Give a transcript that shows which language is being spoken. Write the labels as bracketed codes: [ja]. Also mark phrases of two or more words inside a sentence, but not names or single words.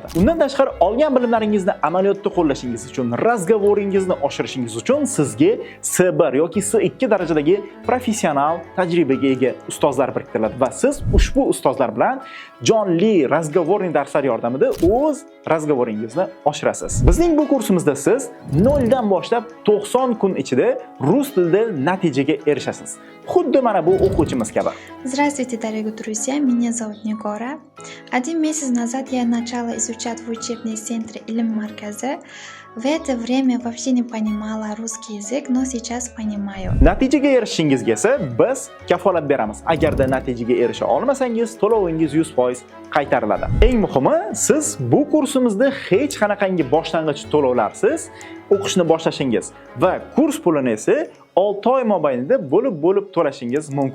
[uz] Undan tashqari olgan bilimlaringizni amaliyotda qo'llashingiz uchun, razgovoringizni oshirishingiz uchun sizga C1 yoki C2 darajadagi professional tajribaga ega ustozlar biriktiriladi va siz ushbu ustozlar bilan jonli razgovorli darslar yordamida o'z razgovoringizni oshirasiz. Bizning bu kursimizda siz 0 dan boshlab 90 kun ichida rus tilida natijaga erishasiz. Xuddi mana bu o'quvchimiz kabi. [ru] Здравствуйте, дорогие друзья, меня зовут Негора. 1 месяц назад я начала изучать в учебном центре Илм Марказа. В это время вообще не понимала русский язык, но сейчас понимаю. [uz] Natijaga erishishingizga esa biz kafolat beramiz. Agarda natijaga erisha olmasangiz, to'lovingiz 100% qaytariladi. Eng muhimi, siz bu kursimizda hech qanaqangi boshlang'ich to'lovlarsiz o'qishni boshlashingiz va kurs pulini esa 6 oy mobaynida bo'lib to'lashingiz mumkin bo'ladi.